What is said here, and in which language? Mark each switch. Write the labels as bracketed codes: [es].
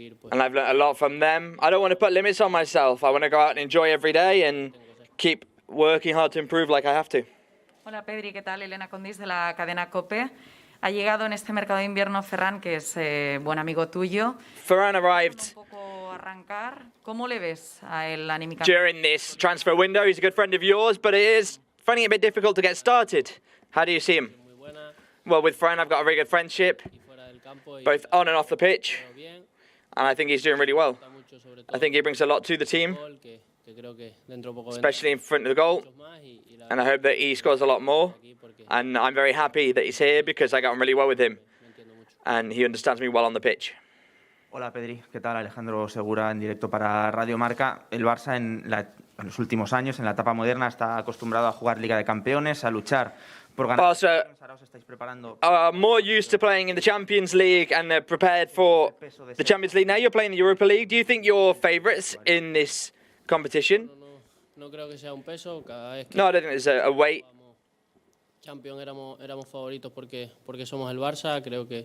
[en] And I've learned a lot from them. I don't want to put limits on myself. I want to go out and enjoy every day and keep working hard to improve like I have to. [es] Hola Pedri, ¿qué tal? Elena Condis de la cadena COPE. Ha llegado en este mercado de invierno Ferran, que es buen amigo tuyo. [en] Ferran arrived [es] ¿Cómo le ves a él anímicamente? [en] during this transfer window. He's a good friend of yours, but it is finding it a bit difficult to get started. How do you see him? Well, with Ferran, I've got a very good friendship, both on and off the pitch, and I think he's doing really well. I think he brings a lot to the team, especially in front of the goal, and I hope that he scores a lot more. And I'm very happy that he's here because I got on really well with him, and he understands me well on the pitch. [es] Hola Pedri, ¿qué tal? Alejandro Segura en directo para Radio Marca. El Barça en los últimos años, en la etapa moderna, está acostumbrado a jugar Liga de Campeones, a luchar por ganar. [en] Barça are more used to playing in the Champions League and they're prepared for the Champions League. Now you're playing the Europa League. Do you think you're favourites in this competition? [es] No creo que sea un peso. [en] No, I don't think there's a weight. [es] Champions éramos favoritos porque somos el Barça. Creo que